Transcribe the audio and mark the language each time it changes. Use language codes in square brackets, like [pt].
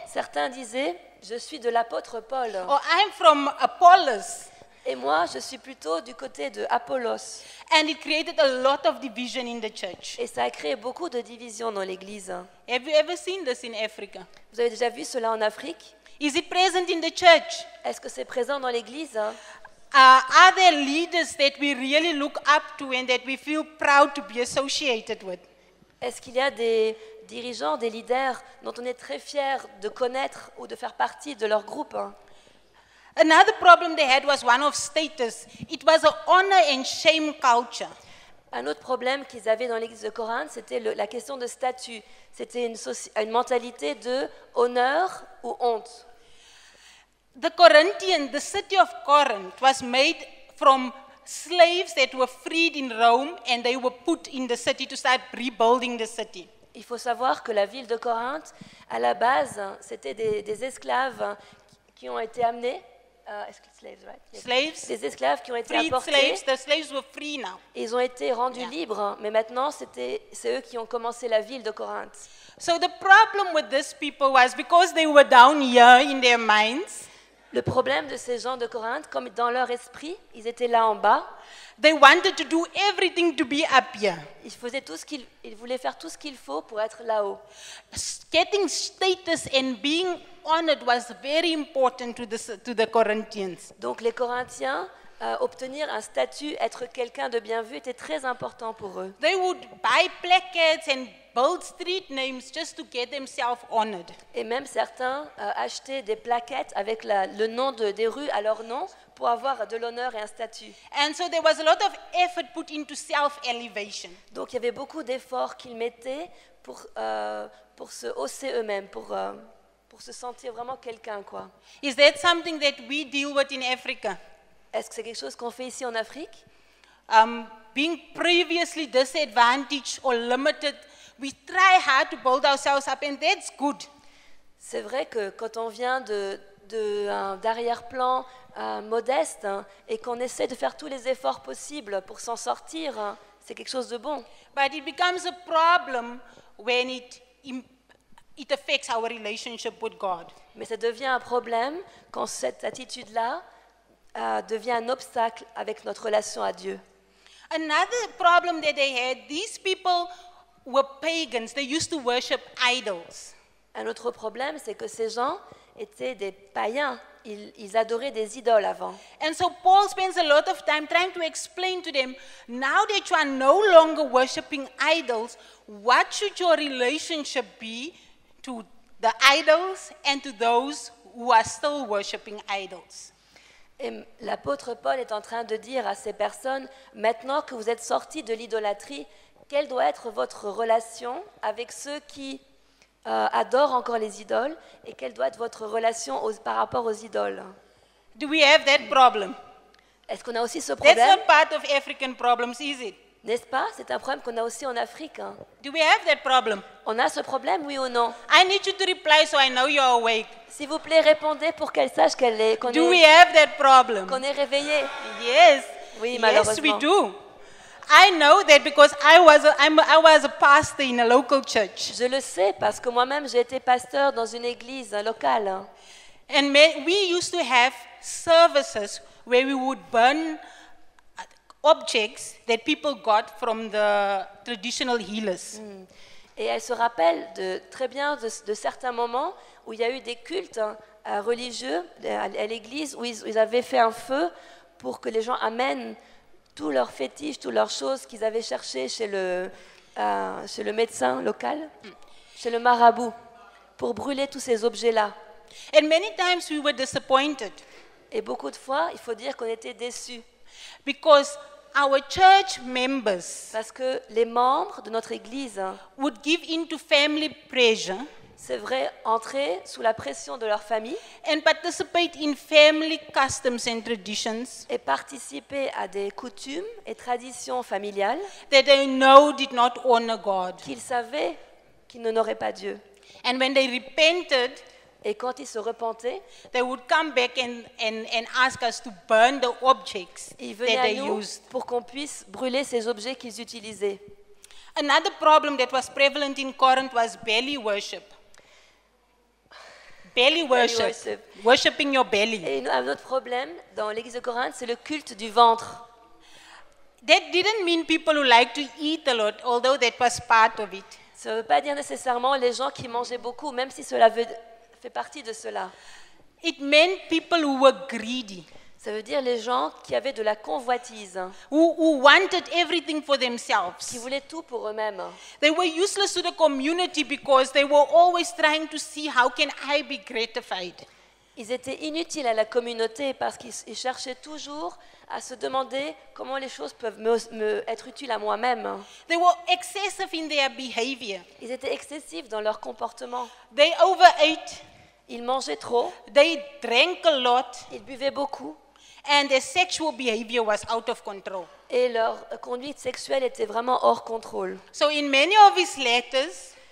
[fr] Certains disaient, je suis de l'apôtre Paul. [en] or I'm from Apollos. [fr] Et moi, je suis plutôt du côté de Apollos. [en] And it created a lot of division in the church. [fr] Et ça a créé beaucoup de divisions dans l'église. [en] Have you ever seen this in Africa? [fr] Vous avez déjà vu cela en Afrique? [en] Is it present in the church? [fr] Est-ce que c'est présent dans l'Église? [en] Are there leaders that we really look up to and that we feel proud to be associated with? [fr] Est-ce qu'il y a des dirigeants, des leaders dont on est très fier de connaître ou de faire partie de leur groupe? [en] Another problem they had was one of status. It was an honor and shame culture. [fr] Un autre problème qu'ils avaient dans l'Église de Corinthe, c'était la question de statut. C'était une mentalité de honneur ou honte. [en] The city of Corinth was made from slaves that were freed in Rome and they were put in the city to start rebuilding the city. [fr] Il faut savoir que la ville de Corinthe, à la base, c'était des esclaves qui ont été amenés. [en] Slaves, right? Yes. Slaves, [fr] Des esclaves qui ont été [en] freed [fr] apportés. [en] slaves, the slaves were free now. [fr] Ils ont été rendus [en] Yeah. [fr] libres, mais maintenant c'est eux qui ont commencé la ville de Corinthe. [en] So the problem with these people was because they were down here in their minds, [fr] Le problème de ces gens de Corinthe, comme dans leur esprit, ils étaient là en bas, [en] they wanted to do everything to be up here. [fr] ils voulaient faire tout ce qu'il faut pour être là-haut. [en] Getting status and being honored was very important to the Corinthians. [fr] Donc les Corinthiens, obtenir un statut, être quelqu'un de bien vu, était très important pour eux. [en] They would buy placards and build street names just to get themselves honored. [fr] Et même certains achetaient des plaquettes avec le nom des rues à leur nom pour avoir de l'honneur et un statut. [en] And so there was a lot of effort put into self-elevation. [fr] Donc il y avait beaucoup d'efforts qu'ils mettaient pour se hausser eux-mêmes, pour se sentir vraiment quelqu'un, quoi. [en] Is that something that we deal with in Africa? [fr] Est-ce que c'est quelque chose qu'on fait ici en Afrique? [en] Being previously disadvantaged or limited, we try hard to build ourselves up, and that's good. [fr] C'est vrai que quand on vient d'arrière-plan modeste, hein, et qu'on essaie de faire tous les efforts possibles pour s'en sortir, hein, c'est quelque chose de bon. [en] But it becomes a problem when it affects our relationship with God. [fr] Mais ça devient un problème quand cette attitude-là devient un obstacle avec notre relation à Dieu. [en] Another problem that they had, these people were pagans. They used to worship idols. [fr] Un autre problème, c'est que ces gens étaient des païens. Ils adoraient des idoles avant. [en] And so Paul spends a lot of time trying to explain to them, now that you are no longer worshiping idols, what should your relationship be to the idols and to those who are still worshiping idols? [fr] Et l'apôtre Paul est en train de dire à ces personnes, maintenant que vous êtes sortis de l'idolâtrie, quelle doit être votre relation avec ceux qui adorent encore les idoles, et quelle doit être votre relation par rapport aux idoles? [en] Do we have that problem? [fr] Est-ce qu'on a aussi ce [en] That's [fr] problème? [en] not part of African problems, is it? [fr] N'est-ce pas? C'est un problème qu'on a aussi en Afrique, hein. [en] Do we have that problem? [fr] On a ce problème, oui ou non? [en] I need you to reply so I know you're awake. [fr] S'il vous plaît, répondez pour qu'elle sache qu'on [en] Do we have that problem? [fr] est réveillé. [en] Yes. [fr] Oui, [en] Yes, [fr] malheureusement. [en] we do. I know that because I was a pastor in a local church. [fr] Je le sais parce que moi-même, j'ai été pasteur dans une église locale. [en] And we used to have services where we would burn objects that people got from the traditional healers. [fr] Et elle se rappelle très bien de certains moments où il y a eu des cultes religieux à l'église où ils avaient fait un feu pour que les gens amènent tous leurs fétiches, toutes leurs choses qu'ils avaient cherchées chez le médecin local, chez le marabout, pour brûler tous ces objets-là. [en] And many times we were disappointed [fr] Et beaucoup de fois, il faut dire qu'on était déçus [en] because our church members [fr] parce que les membres de notre église, [en] would give in to family pressure [fr] c'est vrai, entraient sous la pression de leur famille [en] and participate in family customs and traditions [fr] et participer à des coutumes et traditions familiales [en] that they know did not honor God. [fr] qu'ils savaient qu'ils n'honoraient pas Dieu. [en] And when they repented, [fr] Et quand ils se repentaient, [en] they would come back and ask us to burn the objects [fr] ils [en] that [fr] venaient à [en] they [fr] nous [en] used. [fr] pour qu'on puisse brûler ces objets qu'ils utilisaient. [en] Another problem that was prevalent in Corinth was belly worship. Belly worship. worship. Worshipping your belly. [fr] Et un autre problème dans l'église de Corinthe, c'est le culte du ventre. [en] That didn't mean people who like to eat a lot, although that was part of it. [fr] Ça ne veut pas dire nécessairement les gens qui mangeaient beaucoup, même si cela fait partie de cela. [en] It meant people who were greedy, [fr] Ça veut dire les gens qui avaient de la convoitise, [en] who wanted everything for themselves. [fr] qui voulaient tout pour eux-mêmes. [en] They were useless to the community because they were always trying to see how can I be gratified. [fr] Ils étaient inutiles à la communauté parce qu'ils cherchaient toujours à se demander comment les choses peuvent être utiles à moi-même. [en] They were excessive in their behavior. [fr] Ils étaient excessifs dans leur comportement. [en] They overate, [fr] Ils mangeaient trop, [en] they drank a lot, [fr] ils buvaient beaucoup [en] and their sexual behavior was out of control. [fr] et leur conduite sexuelle était vraiment hors contrôle. [en] So in many of his letters,